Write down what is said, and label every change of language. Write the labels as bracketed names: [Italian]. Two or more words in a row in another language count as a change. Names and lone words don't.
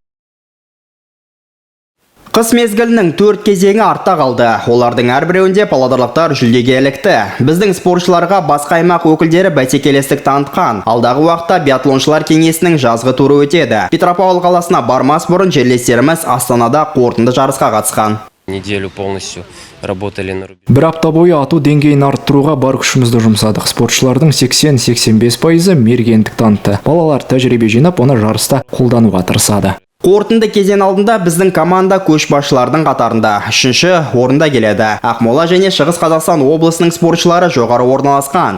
[Kazakh] Қыс мезгілінің 4 кезеңі артта қалды. Олардың әрбіреуінде павлодарлықтар жүлдеге ілікті. Біздің спортшыларға басқа аймақ өкілдері бәсекелестік танытқан. Алдағы уақытта биатлоншылар кеңесінің жазғы туры өтеді. Петропавл қаласына бармас бұрын жерлестеріміз Астанада қорытынды жарысқа қатысқан. [Russian] Неделю полностью работали на рубеже. [Kazakh] Бір апта бойы ату деңгейін арттыруға бар күшімізді жұмсадық. Спортшылардың 80-85% мергендік танытты. Балалар тәжірибе жинап, оны жарыста қолдануға тырысады. Қорытынды кезең алдында біздің команда көшбасшылардың қатарында 3-ші орында келеді. Ақмола және Шығыс Қазақстан облысының спортшылары жоғары орналасқан.